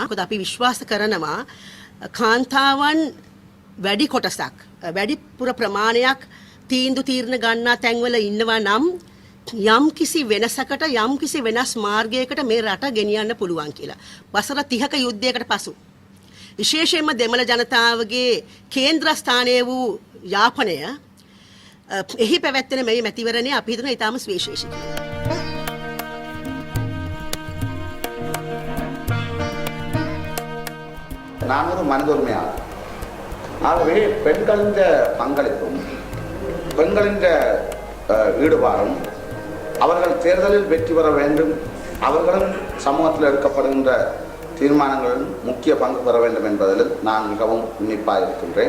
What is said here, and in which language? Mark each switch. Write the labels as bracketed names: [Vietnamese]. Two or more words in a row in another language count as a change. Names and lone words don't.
[Sinhala] මොකද අපි විශ්වාස කරනවා කාන්තාවන් වැඩි කොටසක් වැඩිපුර ප්‍රමාණයක් තීන්දුව තීරණ ගන්නා තැන්වල ඉන්නවා නම් යම් කිසි වෙනසකට යම් කිසි වෙනස් මාර්ගයකට මේ රට ගෙනියන්න පුළුවන් කියලා. වසර 30ක යුද්ධයකට පසු විශේෂයෙන්ම දෙමළ ජනතාවගේ කේන්ද්‍ර ස්ථානය වූ යාපනය එහි පැවැත්වෙන මේ මැතිවරණය අපි හිතන ඉතාම සුවිශේෂී කියලා. [Tamil] நான் ஒரு மனதுரிமையாளர். ஆகவே பெண்களின் பங்களிப்பும் பெண்களின் ஈடுபாடும் அவர்கள் தேர்தலில் வெற்றி பெற வேண்டும், அவர்களும் சமூகத்தில் எடுக்கப்படுகின்ற தீர்மானங்களில் முக்கிய பங்கு பெற வேண்டும் என்பதில் நான் மிகவும் உன்னிப்பாக இருக்கின்றேன்.